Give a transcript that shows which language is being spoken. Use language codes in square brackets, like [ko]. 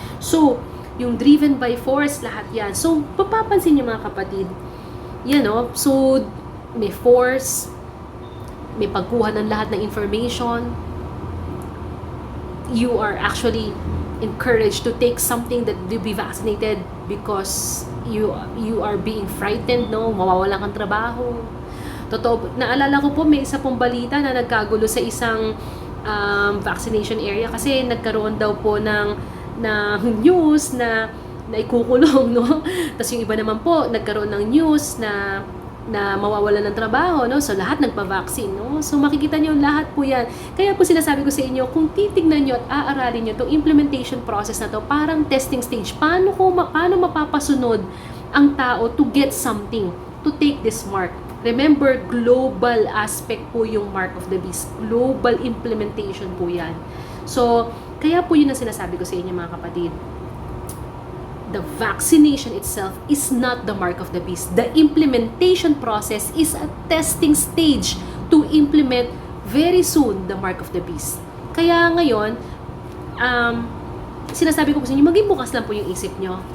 [tl] So, yung driven by force, lahat yan. So, papapansin nyo mga kapatid, yan, no? So, may force, may pagkuha ng lahat ng information. [en] You are actually encouraged to take something that to be vaccinated because you are being frightened, no? [tl] Mawawalan kang trabaho. Totoo, naalala ko po, may isa pong balita na nagkagulo sa isang vaccination area kasi nagkaroon daw po ng news na ikukulong, no? Tapos yung iba naman po, nagkaroon ng news na mawawalan ng trabaho, no? So lahat nagpa-vaccine, no? So makikita niyo lahat po yan. Kaya po sinasabi ko sa inyo, kung titignan niyo at aaralin niyo itong implementation process na to, [en] parang testing stage. [tl] Paano mapapasunod ang tao [en] to get something, to take this mark? Remember, global aspect po yung mark of the beast. Global implementation po yan. [tl] So, kaya po yun ang sinasabi ko sa inyo mga kapatid. [en] The vaccination itself is not the mark of the beast. The implementation process is a testing stage to implement very soon the mark of the beast. [tl] Kaya ngayon, sinasabi ko po sa inyo, maging bukas lang po yung isip nyo.